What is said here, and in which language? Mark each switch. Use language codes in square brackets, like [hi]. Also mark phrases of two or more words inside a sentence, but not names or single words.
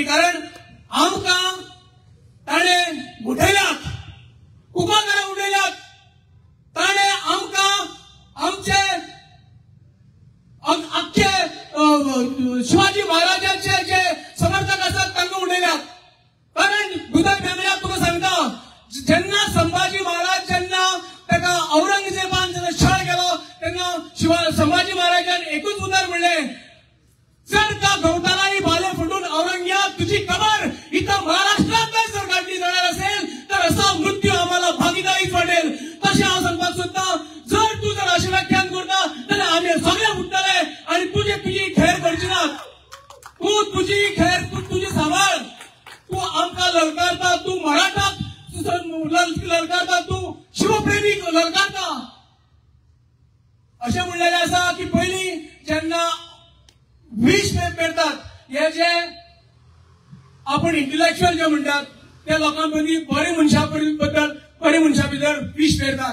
[kok] कारण आमकां ताणें उठयल्यात, कुंकळकारांक उडयल्यात, ताणें आमकां आमचे आख्खे शिवाजी महाराजांचे जे समर्थक आसात तांकां उडयल्यात. कारण उदय भेंब्र्याक तुका सांगता, जेन्ना संभाजी महाराज जेन्ना ताका औरंगजेबान जेन्ना छळ केलो तेन्ना संभाजी महाराजान एकूच उतर म्हणलें, [mr] जर का गवतालांनी भाले फुटून औरंगजेब तुझी कबर इथं महाराष्ट्रात जर काढली जाणार असेल तर असा मृत्यू आम्हाला भागीदारीच वाटेल. [kok] तशें हांव सांगपाक सोदता, जर तू जर अशें व्याख्यान करता जाल्यार आमी सगळे उठतले आणि तुझी खैर करची ना. तू तुझी खैर, तू तुझी सांबाळ. तू आमकां ललकारता, तू मराठाक ललकारता तूं शिवप्रेमी ललकारता अशें म्हणलेलें आसा की पयलीं जेन्ना विश पेरतात हे जे आपण इंटलेक्च्युअल जे म्हणटात त्या लोकां मदीं बरे मनशा बद्दल बरे मनशा भितर विश पेरतात.